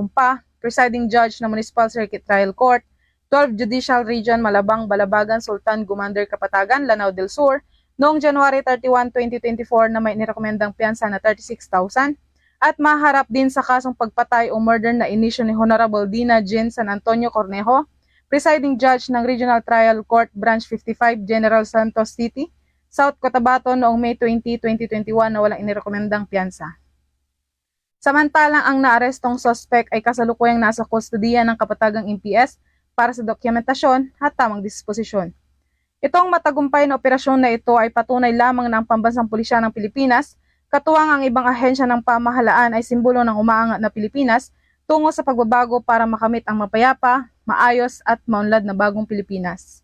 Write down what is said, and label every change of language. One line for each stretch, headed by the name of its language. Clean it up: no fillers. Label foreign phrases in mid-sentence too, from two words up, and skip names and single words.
Filipino: Umpa, Presiding Judge ng Municipal Circuit Trial Court, 12 Judicial Region Malabang, Balabagan, Sultan, Gumander, Kapatagan, Lanao del Sur, noong January 31, 2024 na may nirekomendang piyansa na 36,000 at maharap din sa kasong pagpatay o murder na inisyu ni Honorable Dina Jean San Antonio Cornejo, Presiding Judge ng Regional Trial Court Branch 55, General Santos City, South Cotabato noong May 20, 2021 na walang inirekomendang piyansa. Samantalang ang naarestong suspect ay kasalukuyang nasa kustodiya ng Kapatagang MPS para sa dokumentasyon at tamang disposisyon. Itong matagumpay na operasyon na ito ay patunay lamang ng Pambansang Pulisya ng Pilipinas, katuwang ang ibang ahensya ng pamahalaan ay simbolo ng umaangat na Pilipinas tungo sa pagbabago para makamit ang mapayapa, maayos at maunlad na bagong Pilipinas.